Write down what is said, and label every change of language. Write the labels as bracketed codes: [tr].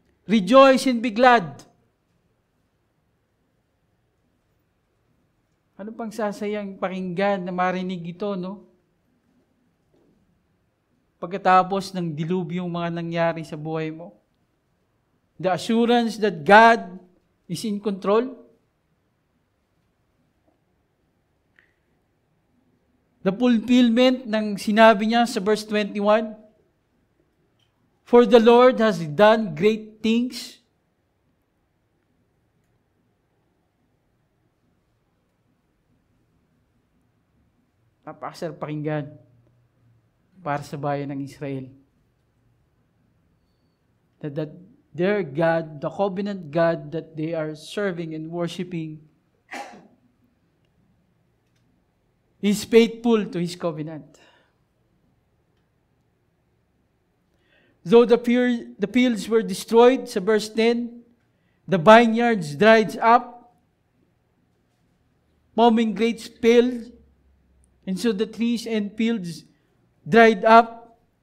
[en] Rejoice and be glad. [tl] Ano pang sasayang pakinggan na marinig ito, no? Pagkatapos ng dilubyong mga nangyari sa buhay mo. [en] The assurance that God is in control. The fulfillment [tl] ng sinabi niya sa verse 21. [en] For the Lord has done great things. [tl] Napakasarap pakinggan para sa bayan ng Israel. [en] That their God, the covenant God that they are serving and worshiping, is faithful to His covenant. Though the fields were destroyed, sa verse 10, the vineyards dried up, foaming grapes failed, and so the trees and fields dried up.